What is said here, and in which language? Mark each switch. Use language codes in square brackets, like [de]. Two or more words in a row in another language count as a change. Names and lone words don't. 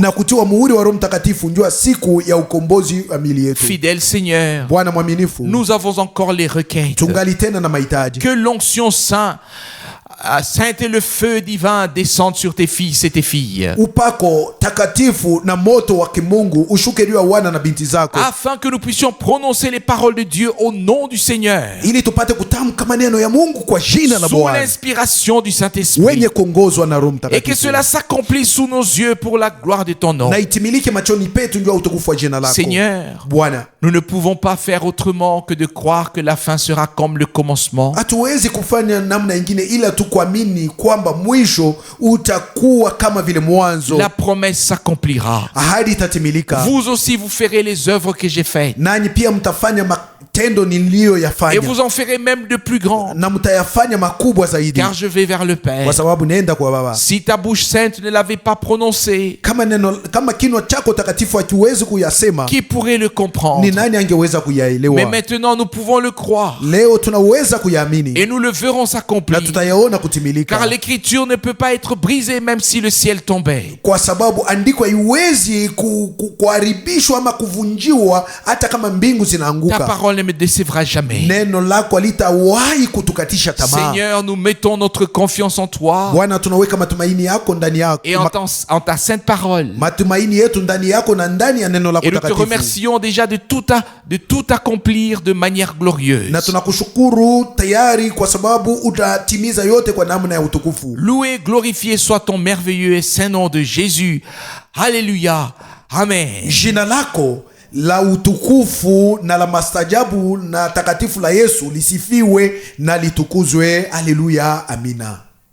[sw] na kutiwa muhuri wa Roho Mtakatifu njua siku ya ukombozi wa miili yetu. [fr] Fidèle Seigneur, [sw] Bwana mwaminifu, [fr] nous avons encore les requêtes. [sw] tungali tena na mahitaji. [fr] Que l'onction sainte et le feu divin descendent sur tes fils et tes filles, [sw] Upako takatifu na moto wa kimungu ushuke juu ya wana na binti zako, [fr] afin que nous puissions prononcer les paroles de Dieu au nom du Seigneur, [sw] ili tupate kutamka maneno ya Mungu kwa jina la [fr] sous [sw] Bwana, [fr] l'inspiration du Saint-Esprit, [sw] wenye kuongozwa na Roho [fr] et que [sw] Mtakatifu, [fr] cela s'accomplisse sous nos yeux pour la gloire de ton nom. [sw] na itimilike machoni petu njua utukufu wa jina lako. [fr] Seigneur, [sw] Bwana, [fr] nous ne pouvons pas faire autrement que de croire que la fin sera comme le commencement. [sw] hatuwezi kufanya namna ingine ila tu kuamini kwamba mwisho utakuwa kama vile mwanzo. [fr] La promesse s'accomplira. [sw] Ahadi itatimilika, [fr] Vous aussi, vous ferez les œuvres que j'ai faites, [sw] nanyi pia mtafanya matendo [fr] et [sw] niliyoyafanya, [fr] vous en ferez même de plus grands, [sw] na mtayafanya makubwa zaidi, [fr] car je vais vers le Père. [sw] kwa sababu nenda kwa Baba. [fr] Si ta bouche sainte ne l'avait pas prononcé, [sw] Kama kinywa chako takatifu hakiwezi kuyasema, [fr] qui pourrait le [sw] ni [fr] comprendre? [sw] nani angeweza [fr] Mais [sw] kuyaelewa? [fr] maintenant, nous pouvons le croire, [sw] Leo tunaweza kuyaamini [fr] et nous le verrons [sw] na [fr] s'accomplir, [sw] tutayaona kutimilika, [fr] car l'écriture ne peut pas être brisée même si le ciel tombait. [sw] kwa sababu andiko haiwezi kuharibishwa ama kuvunjiwa hata kama mbingu [fr] Ta [sw] zinaanguka. [fr] parole ne me décevra jamais. [sw] Neno lako halitawahi kutukatisha tamaa. [fr] Seigneur, nous mettons notre confiance en toi [sw] Bwana, tunaweka matumaini yako ndani yako, [fr] et en ta sainte parole. [sw] matumaini yetu ndani yako na ndani ya neno lako [fr] Et nous te [sw] takatifu, [fr] remercions déjà de tout accomplir de manière glorieuse. [sw] na tunakushukuru tayari kwa sababu utatimiza yote kwa namna ya utukufu. [fr] Loué, glorifié soit ton merveilleux et saint nom de Jésus. Alléluia. Amen. [sw] Jina lako la utukufu na la mastajabu na takatifu la Yesu lisifiwe na litukuzwe. Haleluya, amina.